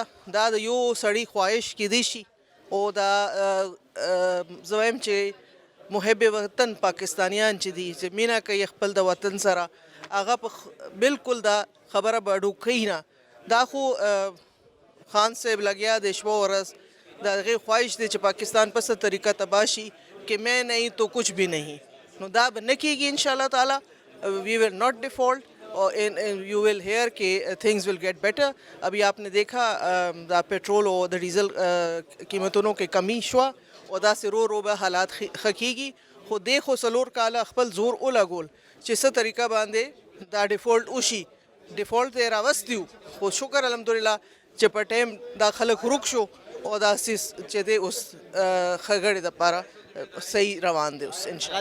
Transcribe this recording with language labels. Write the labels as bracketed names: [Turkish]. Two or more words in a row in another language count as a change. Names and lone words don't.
[Pashto] دا د یو سړي خواهش کیدی شي او دا زه وایم چې محب وطن پاکستانیان چې دي چې مینه کوي خپل د وطن سره، هغه په بالکل دا خبره به ډوکوي نه. دا خو خان صاحب لګیا د شپه ورځ د هغې خواهش دی چې پاکستان په څه طریقه تباه شي [Urdu] کہ میں نہیں تو کچھ بھی نہیں. [Pashto] نو دا به نه کیږي [Arabic] انشاءاللہ تعالی. [English] We will not default and you will hear کہ things will get better. [Urdu] ابھی آپ نے دیکھا [Pashto] دا پیٹرول اور دا ڈیزل قیمتونو کې کمی شوه او داسې رو رو به حالات ښه کیږي. خو دې خو څلور کاله خپل زور ولګول چې څه طریقه باندې دا ډیفالټ وشي. ډیفالټ ته یې راوستی وو، خو شکر الحمدلله چې په ټایم دا خلک ورک شو او دا سیس چې دی اوس ښه ګړې دپاره صحیح روان دی اوس انشاءالله.